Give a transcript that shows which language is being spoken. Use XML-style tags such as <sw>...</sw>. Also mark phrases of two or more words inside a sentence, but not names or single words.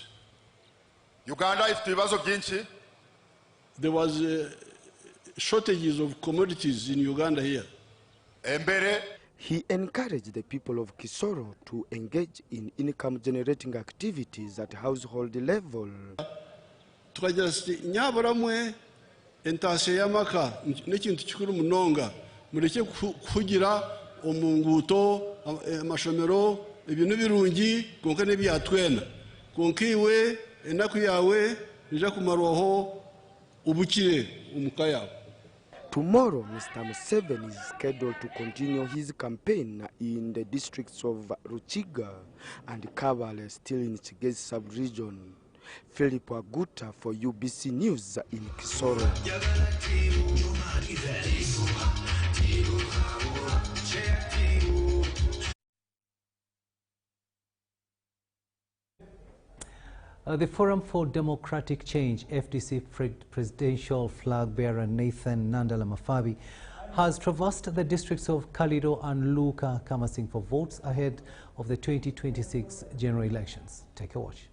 <en>Uganda is ginchi. There was shortages of commodities in Uganda here. He encouraged the people of Kisoro to engage in income-generating activities at household level.</en> <cgg>Nyabaramwe entase yamaka nekintu kikuru munonga mureke kugira omunguto amashomero ibintu birungi konka nebyatwena konkiwe enaku yawe nija kumaroho ubukire umukaya.</cgg> <en>Tomorrow, Mr. Museveni is scheduled to continue his campaign in the districts of Ruchiga and Kabale, still in Kigezi sub-region. Philip Aguta for UBC News in Kisoro. The Forum for Democratic Change, FDC presidential flag bearer Nathan Nandala Mafabi, has traversed the districts of Kaliro and Luka canvassing for votes ahead of the 2026 general elections. Take a watch.</en>